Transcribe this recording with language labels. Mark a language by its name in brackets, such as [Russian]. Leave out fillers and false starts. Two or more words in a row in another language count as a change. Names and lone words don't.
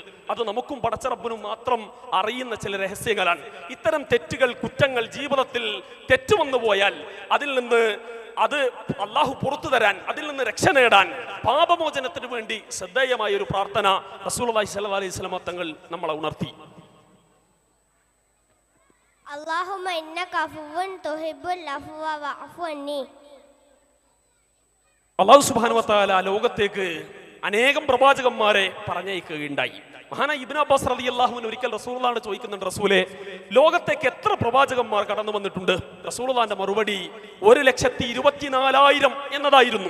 [Malayalam] അത് നമുക്കും പടച്ചറബ്ബിനും മാത്രം അറിയുന്ന ചില രഹസ്യങ്ങളാണ്. ഇത്തരം തെറ്റുകൾ, കുറ്റങ്ങൾ ജീവിതത്തിൽ തെറ്റുവന്നു പോയാൽ അതിൽ നിന്ന് അത് അള്ളാഹു പുറത്തു തരാൻ, അതിൽ നിന്ന് രക്ഷ നേടാൻ, പാപമോചനത്തിന് വേണ്ടി ശ്രദ്ധേയമായ ഒരു പ്രാർത്ഥന റസൂലുള്ളാഹി [Arabic] صلى الله عليه وسلم [Malayalam] തങ്ങൾ നമ്മളെ ഉണർത്തി. [Arabic] اللهم إنك عفو تحب العفو فاعف عني. الله سبحانه وتعالى [Malayalam] ലോകത്തേക്ക് അനേകം പ്രവാചകന്മാരെ പറഞ്ഞയക്കുകയുണ്ടായി. മഹാനായ ഇബ്നു അബ്ബാസ് [Arabic] رضي الله عنه [Malayalam] ഒരിക്കൽ റസൂലുള്ളാഹിനെ ചോദിക്കുന്നുണ്ട്, റസൂലേ, ലോകത്തേക്ക് എത്ര പ്രവാചകന്മാർ കടന്നു വന്നിട്ടുണ്ട്? റസൂലുള്ളാഹിന്റെ മറുപടി 1,24,000 എന്നതായിരുന്നു.